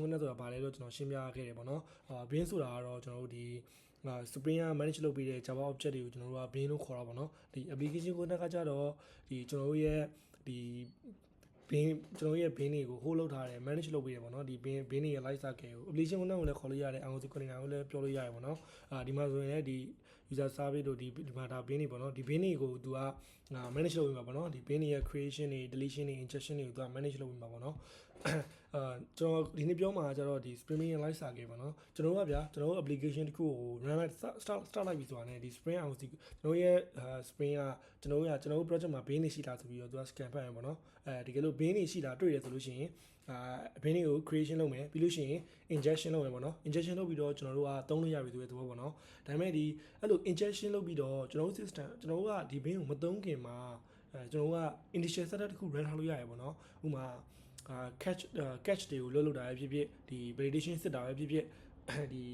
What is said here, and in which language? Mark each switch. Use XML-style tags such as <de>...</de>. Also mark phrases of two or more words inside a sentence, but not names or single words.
<my>နဲ့ဆိုတာဗာလဲတော့ကျွန်တော်ရှင်းပြခဲ့တယ်ပေါ့နော်ဘင်းဆိုတာကတော့ကျွန်တော်တို့ဒီSpring က manage လုပ်ပြီးတဲ့</my> <en>Java object</en> <my>တွေကိုကျွန်တော်တို့က bin လို့ခေါ်တာပေါ့နော်ဒီ application ကိုကကြတော့ဒီကျွန်တော်တို့ရဲ့ဒီ bin ကျွန်တော်ရဲ့ bin တွေကို hold လုပ်ထားတယ် manage လုပ်ပြီးတယ်ပေါ့နော်ဒီ bin တွေရဲ့</my> <en>life cycle</en> <my>ကို application ကိုလည်းခေါ်လို့ရတယ်</my> <en>IOC container</en> <my>ကိုလည်းပြောလို့ရတယ်ပေါ့နော်ဒီမှာဆိုရင်လည်းဒီ</my> <en>user service</en> <my>တို့ဒီမှာဒါ bin တွေပေါ့နော်ဒီ bin တွေကိုသူကmanage လုပ်ပြီးမှာပေါ့နော်ဒီ bin တွေရဲ့ creation တွေ deletion တွေ injection တွေကိုသူက manage လုပ်ပြီးမှာပေါ့နော်ကျွန်တော်ဒီနေ့ပြောမှာကျတော့ဒီ Spring ရဲ့</my> <en>life cycle</en> <my>ပေါ့နော်ကျွန်တော်တို့ application တခုကို run လိုက် start လိုက်ပြီ ဆိုတာနဲ့ဒီ</my> <en>Spring IOC</en> <my>ကျွန်တော်ရဲ့ Spring ကကျွန်တော်တို့ project မှာ bin တွေရှိလားဆိုပြီးတော့သူက scan ဖတ်ရပေါ့နော်တကယ်လို့ bin တွေရှိလားတွေ့တယ်ဆိုလို့ရှိရင်bin တွေကို creation လုပ်မယ်ပြီးလို့ရှိရင် injection လုပ်မယ်ပေါ့နော် injection လုပ်ပြီးတော့ကျွန်တော်တို့ကသုံးလို့ရပြီဆိုတဲ့သဘောပေါ့နော်ဒါပေမဲ့ဒီအဲ့လို injection လုပ်ပြီးတော့ကျွန်တော်တို့ system ကျွန်တော်တို့ကဒီ bin ကိုမသုံးခင်မှာကျွန်တော်တို့က</my> <en>initial setup</en> <my>တခု run ထားလို့ရတယ်ပေါ့နော်ဥပမာcatch တွေကိုလွတ်တာပဲဖြစ်ဖြစ်ဒီ validation စစ်တာပဲဖြစ်ဖြစ်ဒီ</my>